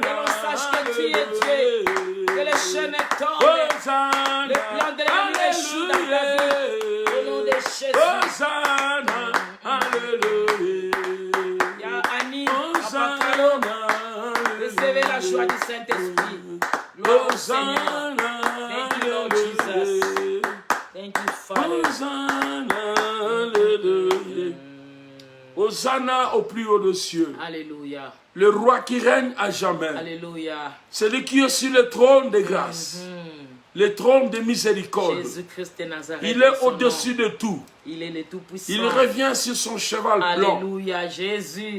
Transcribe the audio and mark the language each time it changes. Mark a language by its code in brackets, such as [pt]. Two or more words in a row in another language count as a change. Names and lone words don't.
[fr] Que l'on sache que tu es Dieu. Que les chaînes tombent. Le plan de l'ennemi échoue dans ta vie. Au nom de Jésus. Hosanna, Alléluia. Il y a Annie, Papa Kalo. Recevez la joie du Saint-Esprit. Gloire au Seigneur. [en] Thank you, Lord Jesus. Thank you, Father. [fr] Hosanna, Alléluia. Hosanna au plus haut des cieux. Alléluia. Le roi qui règne à jamais. Alléluia. Celui qui est sur le trône de grâce. Le trône de miséricorde. Jésus-Christ de Nazareth. Il est au-dessus de tout. Il est le Tout-Puissant. Il revient sur son cheval blanc Alléluia, Jésus.